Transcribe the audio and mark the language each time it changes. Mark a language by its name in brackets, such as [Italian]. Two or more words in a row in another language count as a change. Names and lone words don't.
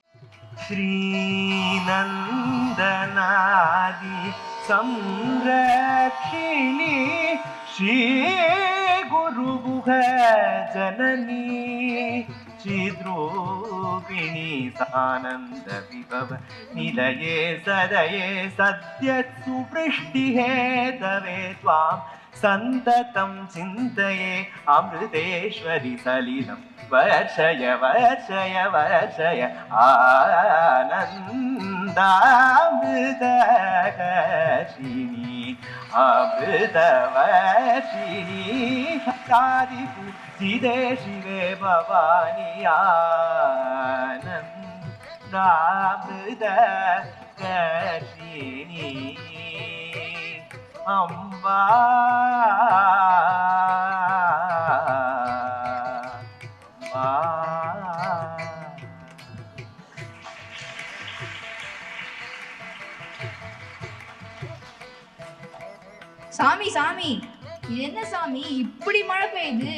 [Sanskrit] श्रीनन्दनादि संरक्षिणि श्री गुरुगुह जननि चिद्रूपिणि सानन्द विभव निलये सदये सत्य सुप्रुष्टि हेतवे त्वां सन्ततं चिन्तये अमृतेश्वरि सलिलम् वर्षय वर्षय वर्षय आनन्दामृतवर्षिणी अमृतवर्षिणी आदिपूजिते शिवे भवानी आनन्दामृतवर्षिणी अम्बा [Tamil] சாமி சாமி, இது என்ன சாமி இப்படி மழை பெய்யுது?